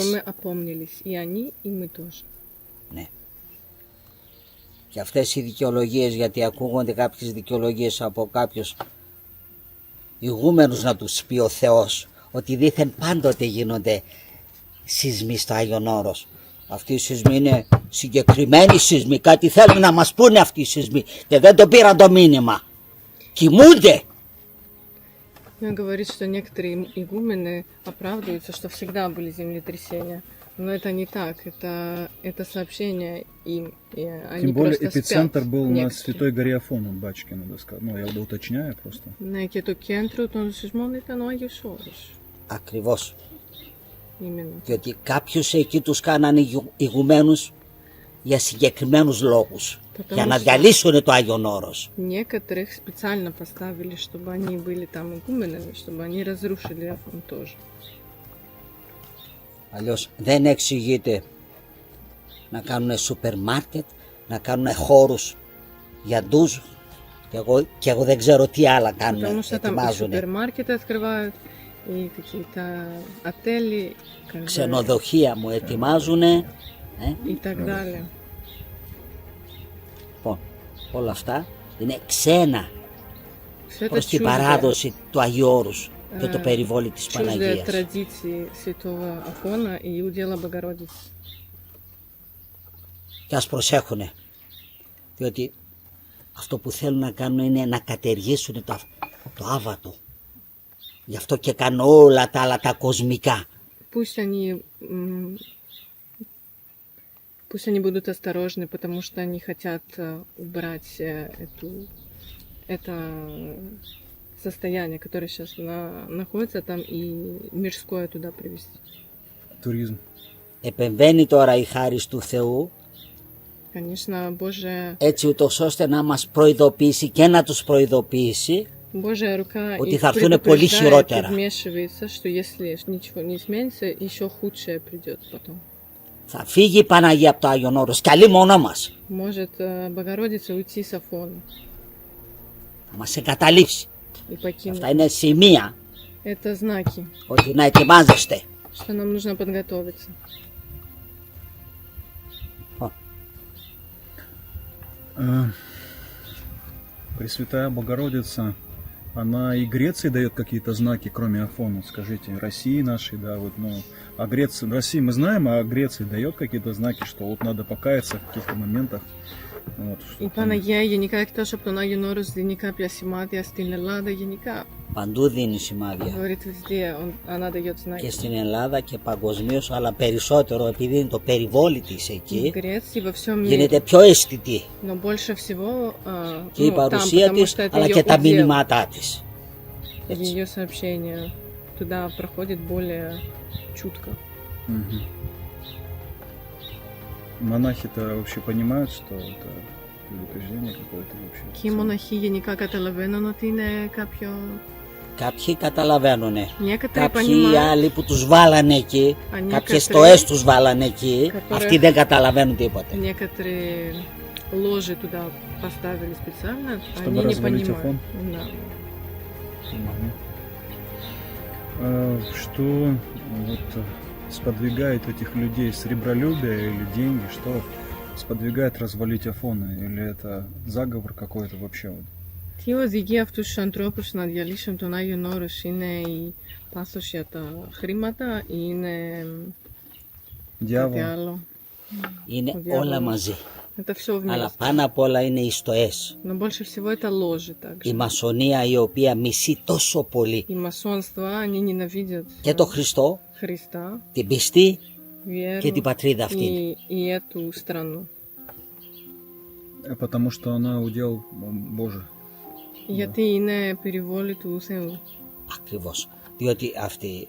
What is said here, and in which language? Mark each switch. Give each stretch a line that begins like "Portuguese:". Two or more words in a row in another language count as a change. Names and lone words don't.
Russian: Чтобы мы опомнились, и они, и мы тоже.
Greek: Ναι. Και αυτές οι δικαιολογίες, γιατί ακούγονται κάποιες δικαιολογίες από κάποιους ηγούμενους να τους πει ο Θεός ότι δήθεν πάντοτε γίνονται σεισμοί στο Άγιον Όρος. Αυτοί οι σεισμοί είναι συγκεκριμένοι σεισμοί, κάτι θέλουν να μας πούνε αυτοί οι σεισμοί και δεν το πήραν το μήνυμα. Κοιμούνται.
Russian: Он говорит, что некоторые игумены оправдываются, что всегда были землетрясения. Но это не так, это сообщение им, и они Тем более просто эпицентр спят, был некоторые. на Святой горе Афон, батюшки, надо сказать. Ну, я уточняю просто.
Greek: Ναι, και το κέντρο των σεισμών ήταν ο Άγιος Όρος. Ακριβώς.
Russian: Именно.
Greek: Διότι κάποιους εκεί τους κάνανε ηγουμένους για συγκεκριμένους λόγους. Για να διαλύσουν το Άγιον Όρος.
Russian: Некоторых специально поставили, чтобы они были там игуменами, чтобы они разрушили Афон тоже.
Greek: Αλλιώς δεν εξηγείται να κάνουν σούπερ μάρκετ, να κάνουν χώρους για ντουζ και εγώ δεν ξέρω τι άλλα κάνουν,
Russian: Потому что там и супермаркеты открывают, и какие-то отели,
Greek: ξενοδοχεία μου ετοιμάζουν
Russian: и так далее.
Greek: Λοιπόν, όλα αυτά είναι ξένα προς την παράδοση του Αγίου Όρους και το περιβόλι της Παναγίας.
Russian: Традиции Святого Афона и удела Богородицы.
Greek: Και ας προσέχουνε, διότι αυτό που θέλουν να κάνουν είναι να κατεργήσουν το άβατο. Γι' αυτό και κάνουν όλα τα άλλα τα κοσμικά.
Russian: Пусть они будут осторожны, потому что они хотят убрать это состояние, которое сейчас находится там, и мирское туда привести. Туризм.
Greek: Επεμβαίνει τώρα η χάρις του Θεού
Russian: Конечно,
Greek: έτσι ούτως ώστε να μας προειδοποιήσει και να τους προειδοποιήσει
Russian: Божья рука
Greek: ότι
Russian: их
Greek: θα έρθουν πολύ
Russian: предупреждает и
Greek: χειρότερα.
Russian: вмешивается, что если ничего не изменится, еще худшее придет потом.
Greek: Θα φύγει η Παναγία από το Άγιον Όρος και αλλή μόνο μας.
Russian: Может Богородица уйти с Афона
Greek: Θα μας εγκαταλείψει.
Russian: и покинуть.
Greek: Αυτά είναι σημεία
Russian: Это знаки,
Greek: ότι να ετοιμάζεστε.
Russian: что нам нужно подготовиться. Пресвятая Богородица, она и Греции дает какие-то знаки, кроме Афона, скажите, России нашей, да, вот, ну, а Греции, России мы знаем, а Греции дает какие-то знаки, что вот надо покаяться в каких-то моментах. Вот,
Greek: Η Παναγία γενικά εκτός από τον Άγιον Όρος δίνει κάποια σημάδια στην Ελλάδα γενικά. Παντού δίνει σημάδια.
Russian: Говорит везде, она дает знаки.
Greek: Και στην Ελλάδα και παγκοσμίως, αλλά περισσότερο επειδή είναι το περιβόλι της
Russian: В
Greek: εκεί,
Russian: Греции, во всем мире.
Greek: γίνεται πιο αισθητή.
Russian: Но больше всего
Greek: Και η
Russian: там,
Greek: παρουσία
Russian: потому
Greek: της,
Russian: что это
Greek: αλλά
Russian: ее
Greek: και τα
Russian: удел.
Greek: μηνύματά της. Έτσι.
Russian: Ее сообщение туда проходит более чутко. Мгм. Монахи-то вообще понимают, что это предупреждение какое-то вообще?
Greek: Και οι μοναχοί γενικά καταλαβαίνουν ότι είναι κάποιο. Κάποιοι καταλαβαίνουνε.
Russian: Некоторые
Greek: Κάποιοι
Russian: понимают,
Greek: άλλοι που τους βάλανε εκεί,
Russian: некоторые-
Greek: κάποιες στοές τους βάλανε εκεί,
Russian: Которые-
Greek: αυτοί δεν καταλαβαίνουν τίποτε.
Russian: некоторые ложи туда поставили специально, Чтобы они не развалить понимают. Афон? Да. Мгм. Что вот сподвигает этих людей, сребролюбие или деньги, что сподвигает развалить Афоны? Или это заговор какой-то вообще? Вот?
Greek: Τι οδηγεί αυτούς τους ανθρώπους να διαλύσουν τον Άγιον Όρος? Είναι η πάθος για τα χρήματα ή είναι κάτι
Russian: Дьявол?
Greek: άλλο? Είναι Ο διάβολος. όλα μαζί.
Russian: Это все
Greek: Αλλά
Russian: вместе.
Greek: πάνω απ' όλα είναι οι στοές.
Russian: Но больше всего это ложи также.
Greek: Η μασονία η οποία μισεί τόσο πολύ
Russian: И масонство, они ненавидят
Greek: και τον Χριστό,
Russian: Христа,
Greek: την πιστή
Russian: веру
Greek: και την πατρίδα αυτή.
Russian: и эту страну. Потому что она удел Божий.
Greek: Γιατί είναι περιβόλη του Θεού. Ακριβώς. Διότι αυτοί